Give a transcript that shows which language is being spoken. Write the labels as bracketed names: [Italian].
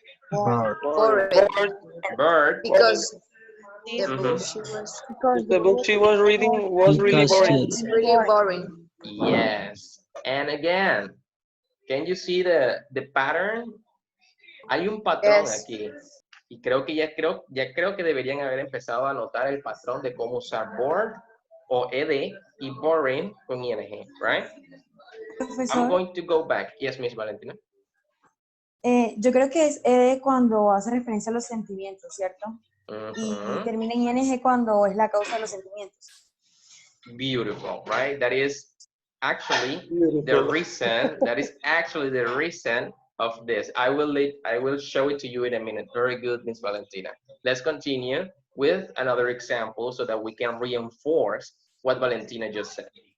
[English] Boring. bored. Because the book she was reading was really boring. it's really boring. Yes. And again, can you see the pattern? [Spanish] Hay un patrón aquí. Y creo que ya creo que deberían haber empezado a notar el patrón de cómo usar bored o ed y boring con ing, right? [English] I'm going to go back. Yes, Miss Valentina. [Spanish] Yo creo que es cuando hace referencia a los sentimientos, ¿cierto? Y termina en ing cuando es la causa de los sentimientos. [English] Beautiful, right? That is actually the reason. That is actually the reason of this. I will show it to you in a minute. Very good, Miss Valentina. Let's continue with another example so that we can reinforce what Valentina just said.